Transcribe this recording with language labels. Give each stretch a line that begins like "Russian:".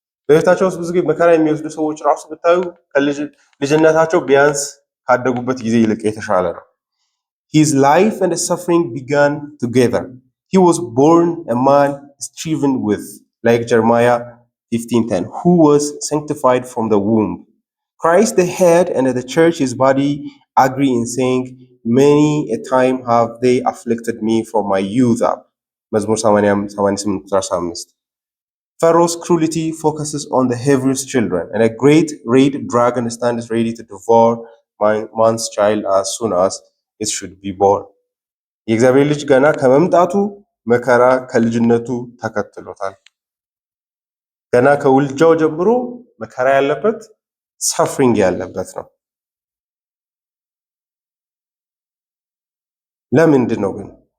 Amharic: በህይወታቸው ውስጥ ብዙ ጊዜ መከራ የሚወስዱ ሰዎች ራሱ ብታዩ ልጅነታቸው ቢያንስ ካደጉበት ጊዜ ይልቅ የተሻለ ነው።
English: His life and suffering began together. He was born a man striven with, like Jeremiah 15:10, who was sanctified from the womb. Christ the head and the church his body agree in saying, many a time have they afflicted me from my youth up. መዝሙር 88:5. Pharaoh's cruelty focuses on the Hebrews children, and a great red dragon stands ready to devour man's child as soon as it should be born.
Amharic: የእግዚአብሔር ልጅ ገና ከመምጣቱ መከራ ከልጅነቱ ተከትሎታል። ገና ከውልጃው ጀምሮ መከራ ያለበት ሰፍሪንግ ያለበት ነው። ለምንድን ነው ግን?